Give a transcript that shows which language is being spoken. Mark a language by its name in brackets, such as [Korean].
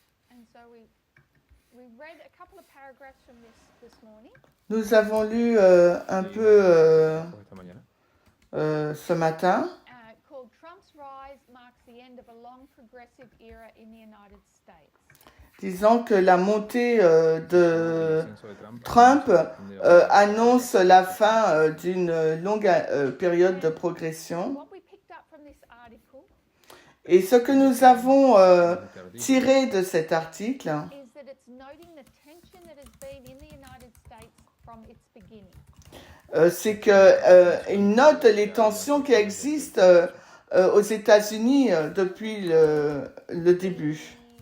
[English] And so we read a couple of paragraphs from this morning. [French] Nous avons lu un peu [Spanish] Esta mañana. [French] ce matin. [English] Called Trump's Rise Marks the End of a Long Progressive Era in the United States. [French] Disant que la montée de [Spanish] El descenso de [French] Trump de- annonce la fin d'une longue période de progression. [English] What we picked up from this article [French] Et ce que nous avons tiré de cet article, [English] is that it's noting the tension that has been in the United States from its beginning. [French] c'est qu'il note les tensions qui existent aux États-Unis depuis le début.